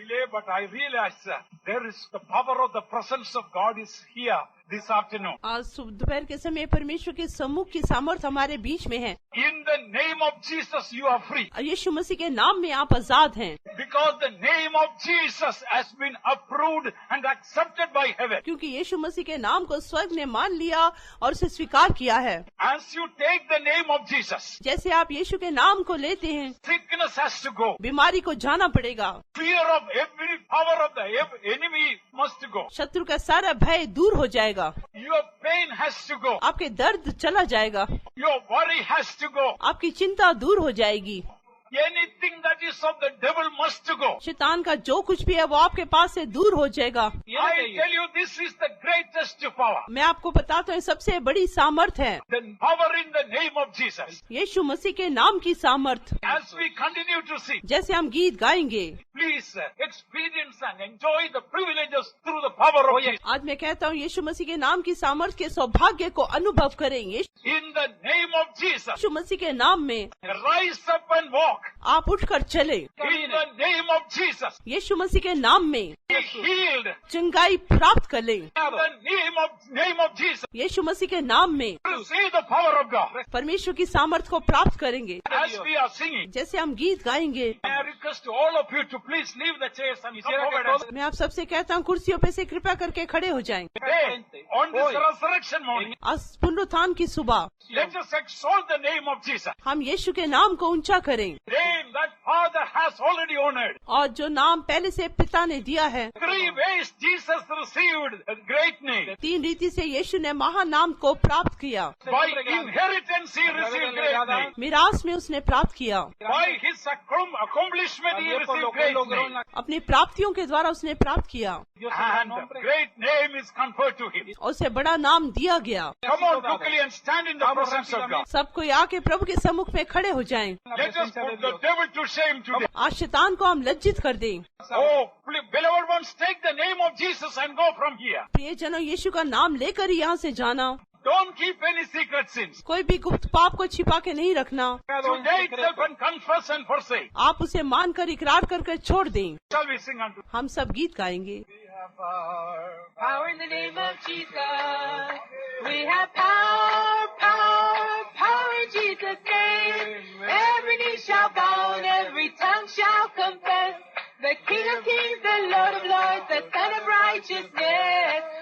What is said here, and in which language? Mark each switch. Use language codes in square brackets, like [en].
[en] but I realize there is the power of the presence of God is here this afternoon. [hi] आज दोपहर के समय परमेश्वर के सम्मुख की सामर्थ हमारे बीच में है। [en] In the name of Jesus, you are free. [hi] यीशु मसीह के नाम में आप आजाद हैं, [en] Because the name of Jesus has been approved and accepted by heaven. [hi] क्योंकि यीशु मसीह के नाम को स्वर्ग ने मान लिया और उसे स्वीकार किया है। [en] As you take the name of Jesus, [hi] जैसे आप यीशु के नाम को लेते हैं, [en] sickness has to go. [hi] बीमारी को जाना पड़ेगा, [en] Fear of every power of the enemy must go. [hi] शत्रु का सारा भय दूर हो जाएगा, [en] Your pain has to go. [hi] आपके दर्द चला जाएगा, [en] Your worry has to go. [hi] आपकी चिंता दूर हो जाएगी। [en] Anything that is of the devil must go. [hi] शैतान का जो कुछ भी है वो आपके पास से दूर हो जाएगा। [en] I tell you, this is the greatest power. [hi] मैं आपको बताता हूँ सबसे बड़ी सामर्थ है [en] The power in the name of Jesus. [hi] यीशु मसीह के नाम की सामर्थ। [en] As we continue to sing, [hi] जैसे हम गीत गाएंगे, [en] please experience and enjoy the privileges through the power of Jesus. [hi] आज मैं कहता हूँ यीशु मसीह के नाम की सामर्थ के सौभाग्य को अनुभव करेंगे। [en] In the name of Jesus, [hi] यीशु मसीह के नाम में [en] rise up and walk. [hi] आप उठकर चले। [en] In the name of Jesus, [hi] यीशु मसीह के नाम में [en] be healed. [hi] चंगाई प्राप्त कर लें। [en] In the name of Jesus, [hi] यीशु मसीह के नाम में [en] receive the power of God. [hi] परमेश्वर की सामर्थ को प्राप्त करेंगे। [en] As we are singing, [hi] जैसे हम गीत गाएंगे, [en] I request all of you to please leave the chairs and come forward. [hi] मैं आप सबसे कहता हूँ कुर्सियों पे से कृपया करके खड़े हो जाएं। [en] Today, on this resurrection morning, [hi] आज पुनरुत्थान की सुबह [en] let us exalt the name of Jesus. [hi] हम यीशु के नाम को ऊंचा करें, [en] Name that Father has already honored. [hi] और जो नाम पहले से पिता ने दिया है। [en] 3 ways Jesus received a great name. [hi] 3 रीति से यीशु ने महान नाम को प्राप्त किया। [en] By inheritance he received great name. [hi] मिरास में उसने प्राप्त किया, [en] By his accomplishment he received great name. [hi] अपनी प्राप्तियों के द्वारा उसने प्राप्त किया, [en] And the great name is conferred to him. [hi] और उसे बड़ा नाम दिया गया। [en] Come on quickly and stand in the presence of God. [hi] सब कोई आके प्रभु के सम्मुख में खड़े हो जाएं। [en] Let us put the devil to shame today. [hi] आज शैतान को हम लज्जित कर दें। [en] Oh, beloved ones, take the name of Jesus and go from here. [hi] प्रियजनों, यीशु का नाम लेकर ही यहाँ से जाना। [en] Don't keep any secret sins. [hi] कोई भी गुप्त पाप को छिपा के नहीं रखना। [en] Today itself and confess and forsake. [hi] आप उसे मानकर इकरार कर छोड़ दें। [en] Shall we sing unto [hi] हम सब गीत गाएंगे। [en] Power in the name of Jesus. We have power, power, power in Jesus' name. Every knee shall bow and every tongue shall confess. The King of Kings, the Lord of Lords, the Son of Righteousness.